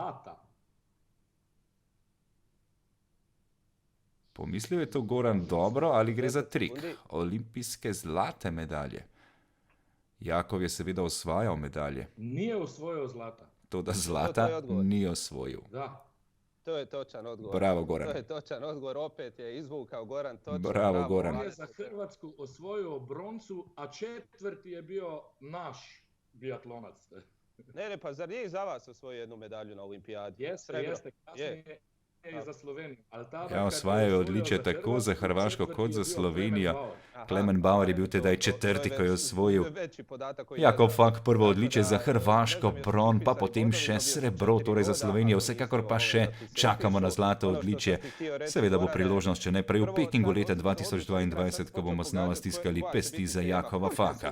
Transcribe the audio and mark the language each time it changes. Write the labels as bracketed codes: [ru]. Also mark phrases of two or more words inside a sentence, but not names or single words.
[sl] Pomislil je to Goran dobro ali gre za trik? Olimpijske zlate medalje. Jakov je seveda osvajal medalje. [hr] Nije osvojio zlata. [sl] Toda zlata ni osvojil. [hr] Da. To je točan odgovor. Bravo, Goran. To je točan odgovor, opet je izvukao Goran točno. Bravo, Goran. On je za Hrvatsku osvojio broncu, a 4. je bio naš biatlonac. Ne, pa zar nije za vas osvojio jednu medalju na olimpijadi? Jeste, kasnije i za Sloveniju. [sl] Ja, osvajajo odličje tako za Hrvaško kot za Slovenijo. Klemen Bauer je bil tedaj 4., ko je osvojil. Jakov Fak prvo odličje za Hrvaško, bron, pa potem še srebro, torej za Slovenijo. Vsekakor pa še čakamo na zlato odličje. Seveda bo priložnost, če ne prej v Pekingu leta 2022, ko bomo znova stiskali pesti za Jakova Faka.